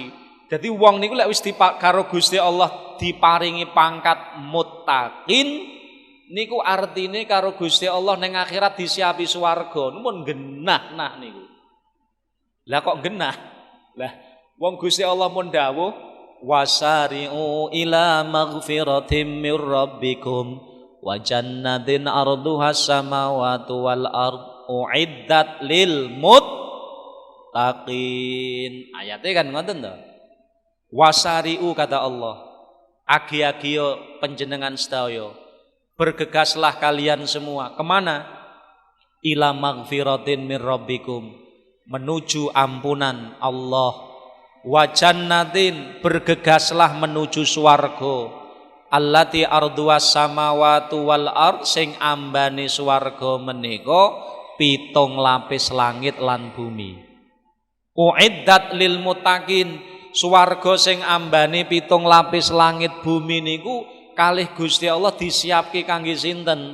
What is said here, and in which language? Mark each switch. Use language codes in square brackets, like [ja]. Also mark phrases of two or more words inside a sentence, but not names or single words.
[jv] Jadi wong niku lek wis karo Gusti Allah diparingi pangkat muttaqin, niku artine karo Gusti Allah ning akhirat disiapi swarga. Mun genah nah niku. Lah kok genah? Lah wong Gusti Allah mun dawuh [ar] وسارعوا إلى مغفرة من ربكم وجنة عرضها السماوات والأرض أعدت للمتقين. [jv] Ayatnya kan ngoten to. Wasari'u kata Allah, agi-agi panjenengan sedaya, [id] bergegaslah kalian semua kemana? [ar] Ila maghfiratin mir rabbikum, [id] menuju ampunan Allah. [ar] وجنة, [id] bergegaslah menuju swarga. [ar] التي عرضها السماوات والأرض, [jv] sing ambane swarga menika 7 lapis langit lan bumi. [ar] أعدت للمتقين, [jv] swarga sing ambane 7 lapis langit bumi niku kalih Gusti Allah disiapke kangge sinten?